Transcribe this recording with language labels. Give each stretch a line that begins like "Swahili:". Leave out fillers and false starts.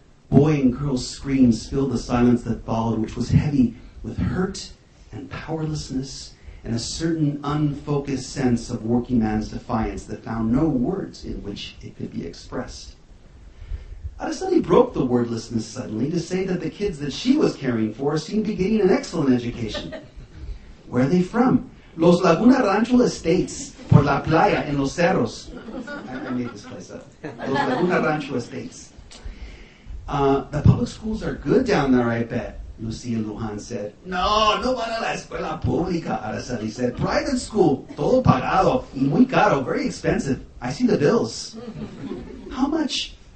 English: Boy and girl's screams filled the silence that followed, which was heavy with hurt and powerlessness and a certain unfocused sense of working man's defiance that found no words in which it could be expressed. Araceli broke the wordlessness suddenly to say that the kids that she was caring for seemed to be getting an excellent education. Where are they from?
Spanish: Los Laguna Rancho Estates, por la playa, en los cerros.
English: I made this place up. Los Laguna Rancho Estates. The public schools are good down there, I bet, Lucia Lujan said.
Spanish: No van a la escuela pública,
English: Araceli said. Private school,
Spanish: todo pagado, y muy caro,
English: very expensive. I see the bills. How much?